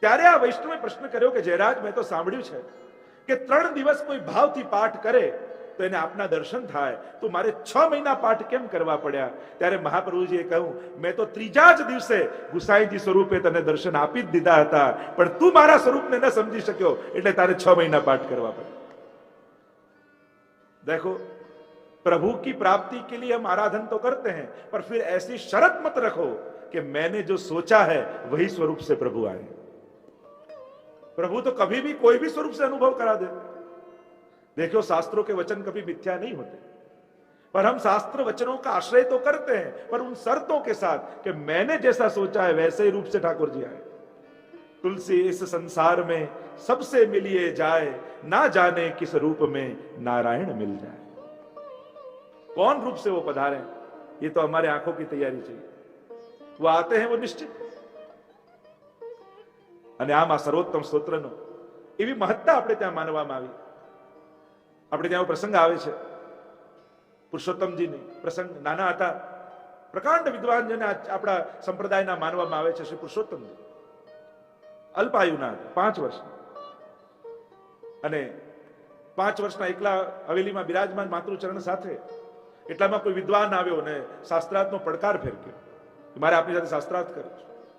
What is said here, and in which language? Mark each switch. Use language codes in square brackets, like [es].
[gu] ત્યારે આ વૈષ્ણવે પ્રશ્ન કર્યો કે જયરાજ, મેં તો સાંભળ્યું છે કે 3 દિવસ કોઈ ભાવથી પાઠ કરે તો એને આપના દર્શન થાય, તો મારે 6 મહિના પાઠ કેમ કરવા પડ્યા? ત્યારે મહાપ્રભુજીએ કહ્યું, મેં તો ત્રીજા જ દિવસે ગુસાઈજી સ્વરૂપે તને દર્શન આપી જ દીધા હતા, પણ તું મારા સ્વરૂપને ન સમજી શક્યો એટલે તારે 6 મહિના પાઠ કરવા પડ્યા। [hi] देखो, प्रभु की प्राप्ति के लिए हम आराधन तो करते हैं, पर फिर ऐसी शर्त मत रखो कि मैंने जो सोचा है वही स्वरूप से प्रभु आए। प्रभु तो कभी भी कोई भी स्वरूप से अनुभव करा दे। देखो, शास्त्रों के वचन कभी मिथ्या नहीं होते, पर हम शास्त्र वचनों का आश्रय तो करते हैं, पर उन शर्तों के साथ कि मैंने जैसा सोचा है वैसे ही रूप से ठाकुर जी आए। तुलसी इस संसार में सबसे मिलिए जाए, ना जाने किस रूप में नारायण मिल जाए। कौन रूप से वो पधारे, ये तो हमारे आंखों की तैयारी चाहिए। वो आते हैं वो निश्चित। [gu] અને આમ આ સર્વોત્તમ સ્તોત્રનો એવી મહત્તા આપણે ત્યાં માનવામાં આવી। આપણે ત્યાં પ્રસંગ આવે છે, પુરુષોત્તમજીની પ્રસંગ, નાના હતા, પ્રકાંડ વિદ્વાન જેને આપણા સંપ્રદાયના માનવામાં આવે છે શ્રી પુરુષોત્તમજી, અલ્પાયુના હતા, 5 વર્ષના, અને 5 વર્ષના એકલા હવેલીમાં બિરાજમાન માતૃચરણ સાથે એટલામાં કોઈ વિદ્વાન આવ્યો અને શાસ્ત્રાર્થનો પડકાર ફેરક્યો, મારે આપની સાથે શાસ્ત્રાર્થ કરવો છે।